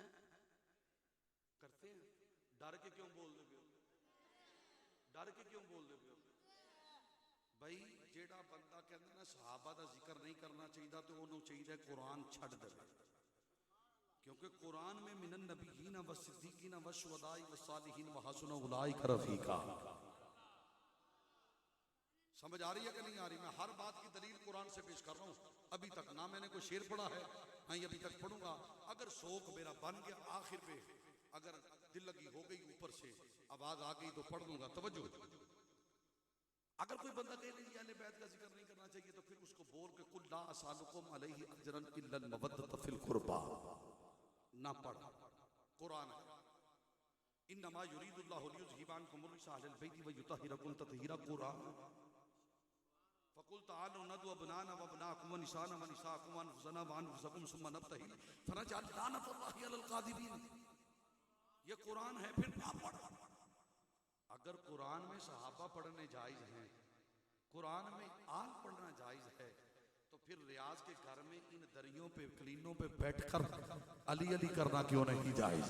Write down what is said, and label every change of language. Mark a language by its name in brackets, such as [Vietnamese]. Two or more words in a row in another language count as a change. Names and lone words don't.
[Hindi] करते हैं? डर के क्यों बोल दे हो? डर के क्यों बोल दे हो भाई? जेड़ा बंदा कहता ना सहाबा का जिक्र नहीं करना चाहिए तो उन्होंने चाहिए कुरान छड़ दे, क्योंकि कुरान में [Arabic] من النبيين والصديقين والشهداء والصالحين وحسن أولئك رفيقا. [Hindi] समझ आ रही है कि नहीं आ रही? मैं हर बात की दलील कुरान से पेश कर रहा हूँ। अभी तक ना मैंने कोई शेर पढ़ा है, नहीं अभी तक पढ़ूंगा। अगर शौक मेरा बन गया, आखिर पे अगर दिल लगी हो गई, ऊपर से आवाज आ गई तो पढ़ दूंगा। तवज्जो। अगर कोई बंदा कहे नहीं अहले बैत का जिक्र नहीं करना चाहिए, तो फिर उसको बोल के [Arabic] قل لا أسألكم عليه أجرا إلا المودة في القربى [Hindi] ना पढ़। कुरान है, [Arabic] إنما يريد الله ليذهب عنكم الرجس أهل البيت ويطهركم تطهيرا. قرآن فقل تعالوا ندع أبناءنا وأبناءكم ونساءنا ونساءكم وأنفسنا وأنفسكم ثم نبتهل فنجعل لعنة الله على الكاذبين. [Hindi] ये कुरान है, फिर ना पढ़। अगर कुरान में सहाबा पढ़ने जायज हैं, कुरान में आल पढ़ना जायज है, तो फिर रियाज के घर में इन दरियों पे क्लीनों पे बैठकर अली अली करना क्यों नहीं जायज?